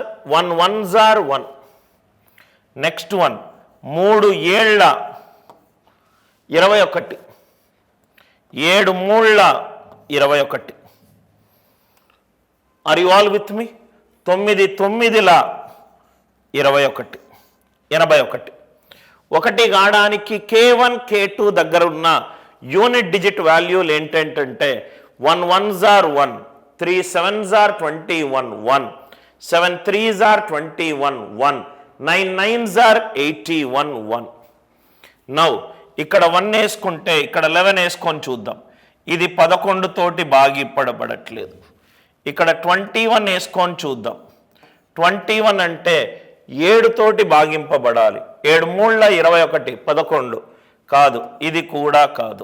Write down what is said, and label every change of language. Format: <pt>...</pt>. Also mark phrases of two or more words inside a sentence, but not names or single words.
<en>1 1s are 1. next one</en> <te>3 ఏళ్ల 21, 7 మూళ్ళ 21.</te> <en>are you all with me?</en> <te>9 9ల 21, 81. 1 కావడానికి k1 k2 దగ్గర ఉన్న</te> <en>unit digit values</en> <te>ఏంటంటే</te> <en>1 1s are 1, 3 7s are 21 1, 7 3s are 21 1, 9 9s are 81 1.</en> <te>నౌ ఇక్కడ 1 వేసుకుంటే ఇక్కడ 11 వేసుకొని చూద్దాం. ఇది 11 తోటి భాగిపడబడట్లేదు. ఇక్కడ 21 వేసుకొని చూద్దాం. 21 అంటే 7 తోటి భాగింపబడాలి. 7 మూళ్ళ 21, 11 కాదు, ఇది కూడా కాదు.</te>